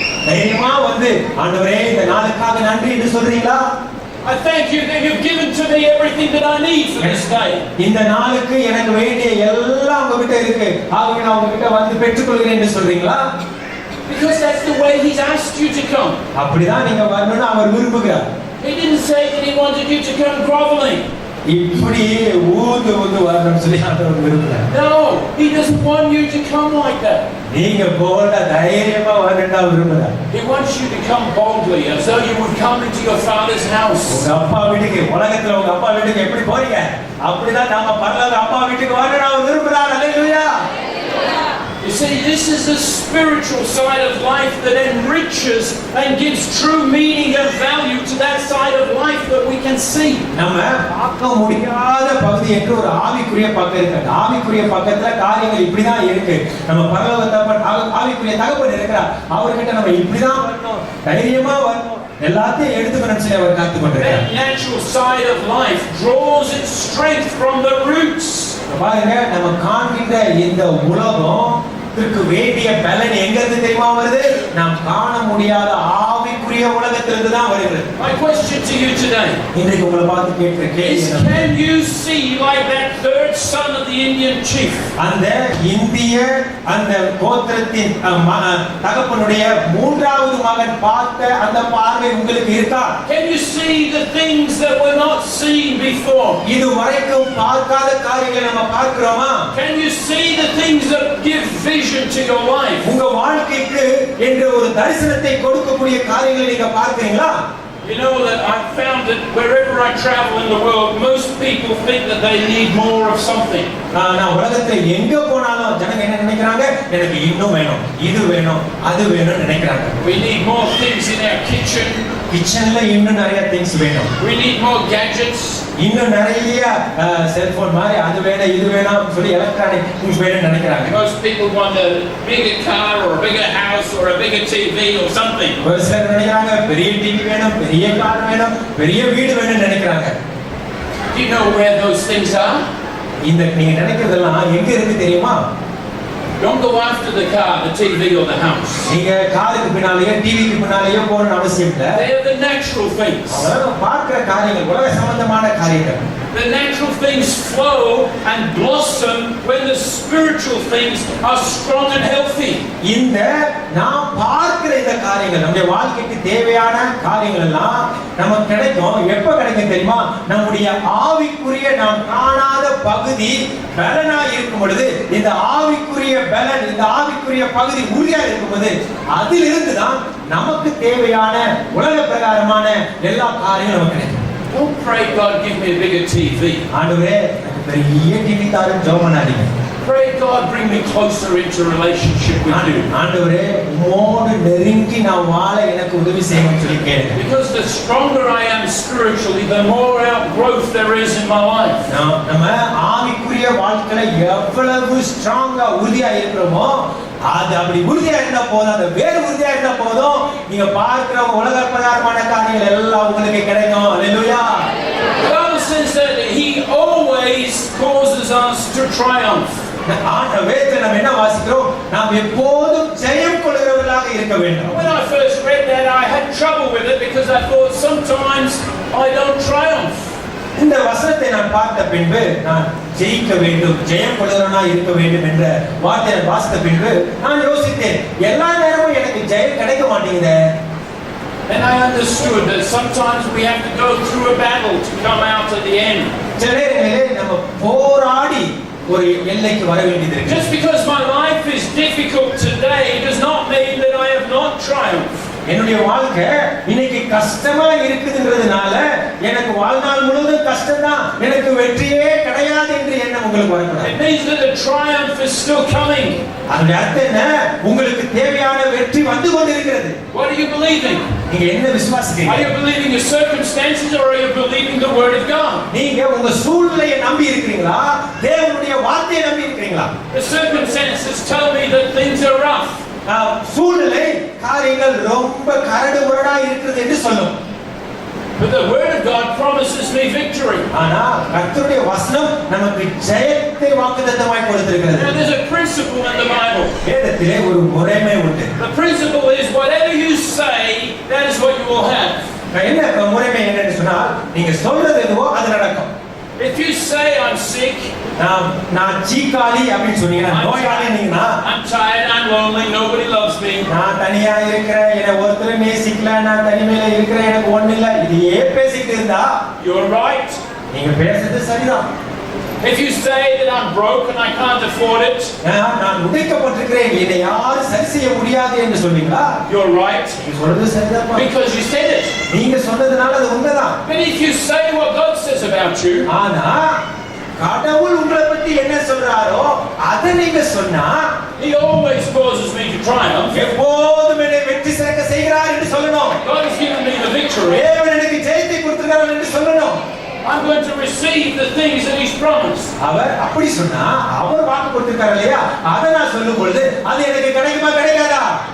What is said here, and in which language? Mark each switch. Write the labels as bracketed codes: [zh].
[ta] தைரியமா வந்து ஆண்டவரே இந்த நாளுக்காக நன்றி என்று சொல்றீங்களா? [en] I thank you that you've given to me everything that I need for this day. [ta] இந்த நாளுக்கு எனக்கு வேண்டிய எல்லாம் உங்ககிட்ட இருக்கு, ஆகவே நான் உங்ககிட்ட வந்து பெற்றுக்கொள்கிறேன் என்று சொல்றீங்களா? [en] Because that's the way he's asked you to come. [ta] அப்படிதான் நீங்க வரணும்னு அவர் விரும்புகிறார். [en] He didn't say that he wanted you to come groveling. [ta] இப்படி ஊந்து வரணும்னு சொல்லி ஆண்டவர் விரும்புகிறார். [en] No, he doesn't want you to come like that. [ta] நீங்க போல தைரியமா வரணும்னு அவர் விரும்புகிறார். [en] He wants you to come boldly as though you would come into your Father's house. [ta] உங்க அப்பா வீட்டுக்கு, உலகத்துல உங்க அப்பா வீட்டுக்கு எப்படி போறீங்க அப்படிதான் நாம பரலோக அப்பா வீட்டுக்கு வரணும்னு அவர் விரும்புகிறார். அல்லேலூயா. [en] You see, this is the spiritual side of life that enriches and gives true meaning and value to that side of life that we can see. [ta] நம்ம பார்க்க முடியாத பகுதி என்று ஒரு ஆவிக்குரிய பக்கம் இருக்கு. அந்த ஆவிக்குரிய பக்கத்துல காரியங்கள் இப்படிதான் இருக்கு. நம்ம பரலோக ஆவிக்குரிய தகப்பன் இருக்கிறார். அவர்கிட்ட நம்ம இப்படிதான் வரணும், தைரியமா வரணும், எல்லாத்தையும் எடுத்துக்கணும் சொல்லி அவர் காத்து கொண்டிருக்கிறார். [en] That natural side of life draws its strength from the roots. [ta] பாருங்க, நம்ம காண்கின்ற இந்த உலகத்திற்கு வேண்டிய பலன் எங்க இருந்து தெரியுமா வருது? நாம் காண முடியாத ஆவிக்குரிய உலகத்திலிருந்து தான் வருகிறது. [en] My question to you today [ta] இன்றைக்கு உங்களை பார்த்து கேட்கிற கேள்வி [en] is, can you see like that third son of the Indian chief? [ta] அந்த இந்திய அந்த கோத்திரத்தின் தகப்பனுடைய மூன்றாவது மகன் பார்த்த அந்த பார்வை உங்களுக்கு இருக்கா? [en] Can you see the things that were not seen before? [ta] இதுவரைக்கும் பார்க்காத காரியங்களை நம்ம பார்க்கிறோமா? [en] Can you see the things that give vision to your life? [ta] உங்க வாழ்க்கைக்கு என்று ஒரு தரிசனத்தை கொடுக்கக்கூடிய காரியங்களை நீங்க பார்க்கிறீங்களா? [en] You know that I've found that wherever I travel in the world, most people think that they need more of something. [ta] நான் உலகத்துல எங்க போனாலும் ஜனங்க என்ன நினைக்கிறாங்க? எனக்கு இன்னும் வேணும், இது வேணும், அது வேணும்னு நினைக்கிறாங்க. [en] We need more things in our kitchen. [ta] கிச்சன்ல இன்னும் நிறைய திங்ஸ் வேணும். [en] We need more gadgets. [ta] இன்னும் நிறைய செல்போன் மாதிரி அது வேணும், இது வேணும் சொல்லி எலக்ட்ரானிக் திங்ஸ் வேணும்னு நினைக்கிறாங்க. [en] Most people want a bigger car or a bigger house or a bigger TV or something. [ta] ஒரு சிலர் நினைக்கிறாங்க பெரிய டிவி வேணும், பெரிய கார் வேணும், பெரிய வீடு வேணும்னு நினைக்கிறாங்க. [en] Do you know where those things are? [ta] இந்த நீங்க நினைக்கிறதெல்லாம் எங்க இருக்கு தெரியுமா? [en] Don't go after the car, the TV or the house. [ta] நீங்க காருக்கு பின்னாலேயோ டிவிக்கு பின்னாலேயோ போகணும்னு அவசியம் இல்லை. [en] They are the natural things. [ta] அதெல்லாம் பார்க்கிற காரியங்கள், உலக சம்பந்தமான காரியங்கள். [en] The natural things flow and blossom when the spiritual things are strong and healthy. [ta] இந்த நாம் பார்க்கிற இந்த காரியங்கள், நம்முடைய வாழ்க்கைக்கு தேவையான காரியங்கள் எல்லாம் நமக்கு கிடைக்கும். எப்ப கிடைக்கும் தெரியுமா? நம்முடைய ஆவிக்குரிய நாம் காணாத பகுதி பலனா இருக்கும் பொழுது, இந்த ஆவிக்குரிய பலன், இந்த ஆவிக்குரிய பகுதி உறுதியா இருக்கும் போது, அதிலிருந்து தான் நமக்கு தேவையான உலக பிரகாரமான எல்லா காரியங்களும் நமக்கு கிடைக்கும். [en] Don't pray, God, give me a bigger TV. [ta] ஆண்டவரே எனக்கு பெரிய டிவி தாரும் ஜெபம் பண்ணாதீங்க. [en] pray, God, bring me closer into relationship with you. [ta] ஆண்டவரே உம்மோடு நெருங்கி நான் வாழ எனக்கு உதவி செய்யுங்கன்னு சொல்லி கேளுங்க. [en] Because the stronger I am spiritually, the more outgrowth there is in my life. [ta] நம்ம ஆவிக்குரிய வாழ்க்கையில எவ்வளவு ஸ்ட்ராங்கா உறுதியா இருக்கிறோமோ அது அப்படி உறுதியா இருந்தா போதும், அந்த வேறு உறுதியா இருந்தா போதும், நீங்க பார்க்கிற உலக பிரகாரமான காரியங்கள் எல்லாம் உங்களுக்கு கிடைக்கும். அல்லேலூயா. [en] The Bible says that He always causes us to triumph. [ta] வேதத்துல நம்ம என்ன வாசிக்கிறோம்? நாம் எப்போதும் ஜெயம் கொள்கிறவர்களாக இருக்க வேண்டும். [en] When I first read that, I had trouble with it because I thought sometimes I don't triumph. [ta] இந்த வசனத்தை நான் பார்த்த பின்பு நான் ஜெயிக்க வேண்டும், ஜெயம் கொள்கிறவனா இருக்க வேண்டும் என்ற வார்த்தையை வாசித்த பின்பு நான் யோசித்தேன், எல்லா நேரமும் எனக்கு ஜெயம் கிடைக்க மாட்டேங்குதே. [en] And I understood that sometimes we have to go through a battle to come out at the end. [ta] சில நேரங்களிலே நம்ம போராடி ஒரு எல்லைக்கு வர வேண்டியது இருக்கு. [en] Just because my life is difficult today does not mean that I have not triumphed. [ta] என்னுடைய வாழ்க்கை இன்னைக்கு கஷ்டமா இருக்குதுங்கிறதுனால எனக்கு வாழ்நாள் முழுவதும் கஷ்டம்தான், எனக்கு வெற்றியே கிடையாது என்று எண்ணம் உங்களுக்கு வரக்கூடாது. [en] It means that the triumph is still coming. [ta] அதனுடைய அர்த்தம் என்ன? உங்களுக்கு தேவையான வெற்றி வந்து கொண்டிருக்கிறது. [en] What are you believing? [ta] நீங்க என்ன விசுவாசிக்கிறீங்க? [en] Are you believing your circumstances or are you believing the word of God? [ta] நீங்க உங்க சூழ்நிலையை நம்பி இருக்கிறீங்களா, தேவனுடைய வார்த்தையை நம்பி இருக்கிறீங்களா? [en] The circumstances tell me that things are rough. [ta] சூழ்நிலை காரியங்கள் ரொம்ப கரடு முரடா இருக்குது என்று சொல்லும். [en] But the word of God promises me victory. [ta] ஆனா கர்த்தருடைய வசனம் நமக்கு ஜெயத்தை வாக்குத்தத்தமாய் கொடுத்திருக்கிறது. [en] Now there's a principle in the Bible. [ta] வேதத்திலே ஒரு முறைமை உண்டு. [en] The principle is whatever you say, that is what you will have. [ta] என்ன முறைமை என்னன்னு சொன்னால், நீங்க சொல்றது எதுவோ அது நடக்கும். [en] If you say I'm sick, [ta] நான் சீக்காளி அப்படின்னு சொன்னீங்கன்னா, நோயாளி நீங்கன்னா, [en] I'm tired, I'm lonely, nobody loves me, [ta] நான் தனியா இருக்கிறேன், என்ன ஒருத்தர் நேசிக்கல, நான் தனிமையில இருக்கிறேன், எனக்கு ஒண்ணு இல்ல, இதையே பேசிட்டு இருந்தா [en] you're right. [ta] நீங்க பேசுறது சரிதான். [en] If you say that I'm broke and I can't afford it, [ta] நான் உடைக்கப்பட்டிருக்கிறேன், என்னை யாரும் சரி செய்ய முடியாது என்று சொல்வீங்களா? [en] you're right. [ta] நீங்க சொல்றது சரிதான். [en] Because you said it. [ta] நீங்க சொன்னதுனால அது உண்மைதான். [en] But if you say what God says about you, [ta] ஆனா கடவுள் உங்களை பத்தி என்ன சொல்றாரோ அதை நீங்க சொன்னா, [en] He always causes me to triumph. [ta] எப்போதும் என்னை வெற்றி சிறக்க செய்கிறார் என்று சொல்லணும். [en] God has given me the victory. [ta] தேவன் எனக்கு ஜெயத்தை கொடுத்திருக்கிறார் என்று சொல்லணும். [en] I'm going to receive the things that He's promised. [ta] அவர் அப்படி சொன்னா, அவர் வாக்கு கொடுத்திருக்கார் இல்லையா, அதை நான் சொல்லும் பொழுது அது எனக்கு கிடைக்குமா கிடைக்காதா?